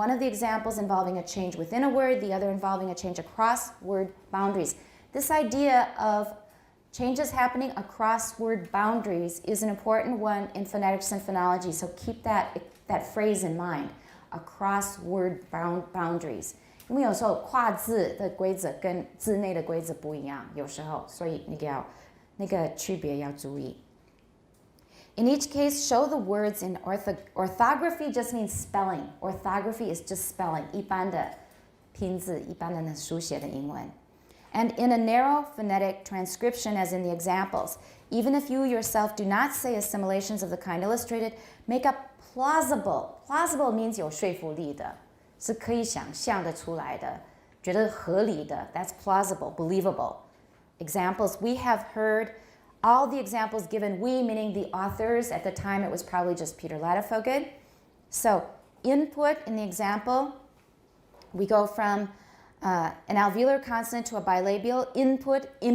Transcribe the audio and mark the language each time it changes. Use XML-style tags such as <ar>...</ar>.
<en>One of the examples involving a change within a word, the other involving a change across word boundaries. This idea of changes happening across word boundaries is an important one in phonetics and phonology, so keep that phrase in mind, across word boundaries.</en> <zh>因为有时候跨字的规则跟字内的规则不一样，有时候，所以那个区别要注意。</zh> <en>In each case, show the words in orthography just means spelling. Orthography is just spelling.</en> <zh>一般的拼字，一般的书写的英文。</zh> <en>And in a narrow phonetic transcription, as in the examples, even if you yourself do not say assimilations of the kind illustrated, make up plausible. Plausible means</en> <zh>有说服力的，是可以想象的出来的，觉得合理的。</zh> <en>That's plausible, believable. Examples, we have heard all the examples given, we meaning the authors. At the time, it was probably just Peter Ladefoged. So input in the example, we go from an alveolar consonant to a bilabial. Input.</en>